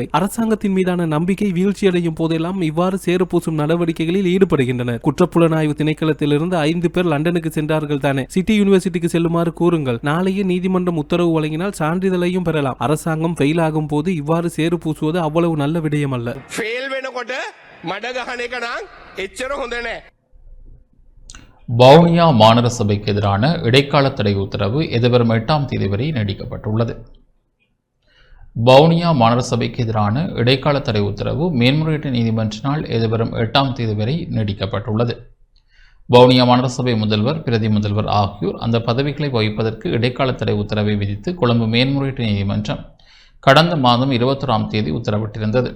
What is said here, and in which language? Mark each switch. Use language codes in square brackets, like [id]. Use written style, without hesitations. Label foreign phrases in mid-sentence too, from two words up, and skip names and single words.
[ta] அரசாங்கத்தின் மீதான நம்பிக்கை வீழ்ச்சியடையும் போதெல்லாம் இவ்வாறு சேறு பூசும் நடவடிக்கைகளில் ஈடுபடுகின்றனர். குற்றப்புலனாய்வு திணைக்களத்திலிருந்து 5 பேர் லண்டனுக்கு சென்றார்கள் தானே. சிட்டி யூனிவர்சிட்டிக்கு செல்லுமாறு கூறுங்கள். நாளையே நீதிமன்றம் உத்தரவு வழங்கினால் சான்றிதழையும் பெறலாம். அரசாங்கம் ஃபெயில் ஆகும் போது இவ்வாறு சேறு பூசுவது அவ்வளவு நல்ல விடயம் அல்ல. [si] ෆේල් වෙනකොට මඩ ගහන එක නම් එච්චර හොඳ නෑ. [ta] வவுனியா மாநகர சபைக்கு எதிரான இடைக்கால தடை உத்தரவு எதிர்வரும் 8ஆம் தேதி வரை நீடிக்கப்பட்டுள்ளது. வவுனியா மாநகர சபைக்கு எதிரான இடைக்கால தடை உத்தரவு மேன்முறையீட்டு நீதிமன்றினால் எதிர்வரும் 8ஆம் தேதி வரை நீடிக்கப்பட்டுள்ளது. வவுனியா மாநகர சபை முதல்வர், பிரதி முதல்வர் ஆகியோர் அந்த பதவிகளை வகிப்பதற்கு இடைக்கால தடை உத்தரவை விதித்து கொழும்பு மேன்முறையீட்டு நீதிமன்றம் கடந்த மாதம் 21ஆம் தேதி உத்தரவிட்டிருந்தது.